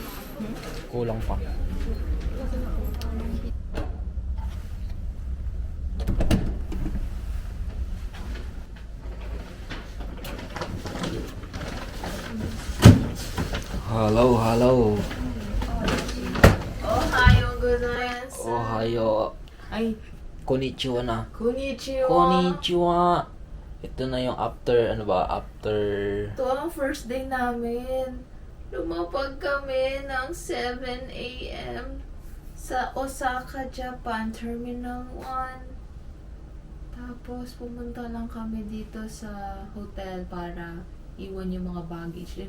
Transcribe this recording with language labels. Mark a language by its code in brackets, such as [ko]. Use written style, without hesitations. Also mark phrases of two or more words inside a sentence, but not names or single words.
[en] Hello. [ja] おはようございます. おはよう. Ay, こんにちは na. こんにちは. こんにちは. [tl] Ito na yung after, after... Ito ang [en] first day [tl] namin. Lumapag kami ng 7 a.m. sa Osaka, Japan, Terminal 1. Tapos pumunta lang kami dito sa hotel para iwan yung mga baggage.